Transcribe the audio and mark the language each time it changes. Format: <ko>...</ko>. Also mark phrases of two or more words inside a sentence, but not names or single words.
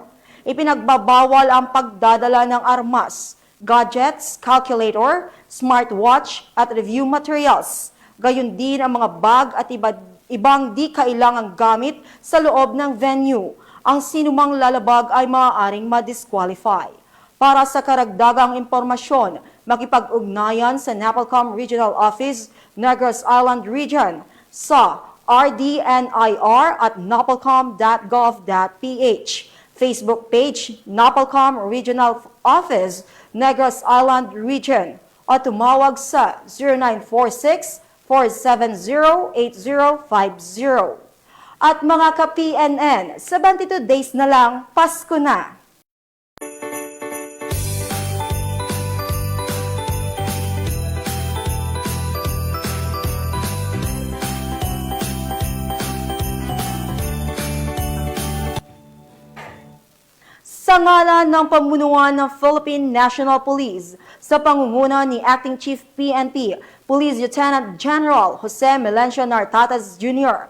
<tl>Ipinagbabawal ang pagdadala ng armas, gadgets, calculator, smartwatch at</tl> <en>review materials.</en> <tl>gayon din ang mga bag at ibang di kailangang gamit sa loob ng venue. Ang sinumang lalabag ay maaaring ma-disqualify. Para sa karagdagang impormasyon, makipag-ugnayan sa NAPOLCOM Regional Office, Negros Island Region sa rdnir@napolcom.gov.ph, Facebook page NAPOLCOM Regional Office, Negros Island Region, o tumawag sa 0946-470-8050. At mga ka-PNN, 72 days na lang, Pasko na! Sa ngalan ng pamunuan ng Philippine National Police, sa pangunguna ni Acting Chief PNP, Police Lieutenant General Jose Melencio Nartatas Jr.</tl>